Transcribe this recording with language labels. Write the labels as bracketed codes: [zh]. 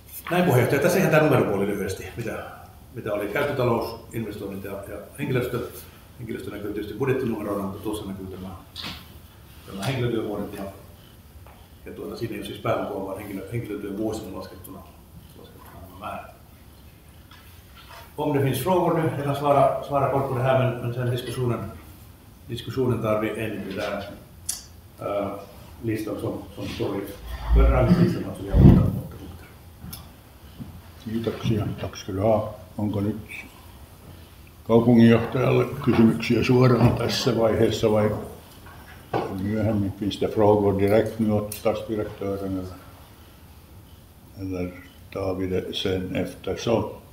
[fi] Näin puheenjohtaja, tässä ihan tämä numeropuoli lyhyesti, mitä oli käyttötalous, investoinnit ja henkilöstö. Henkilöstö näkyy tietysti budjettinumeroina, mutta tuossa näkyy tämä henkilötyövuodet ja siinä ei ole siis päälukua, vaan henkilötyövuosina laskettuna määrä. [sv] Om det finns frågor nu, jag kan svara kort på det här, men sen diskussionen tar vi in i den listan som står i föredragningslistan, alltså vi har 8 punkter. [fi] Kiitoksia. [sv] Tack ska du ha. [fi] Onko nyt kaupunginjohtajalle kysymyksiä suoraan tässä vaiheessa vai myöhemmin? [sv] Finns det frågor direkt nu åt stadsdirektören eller tar vi det sen eftersom?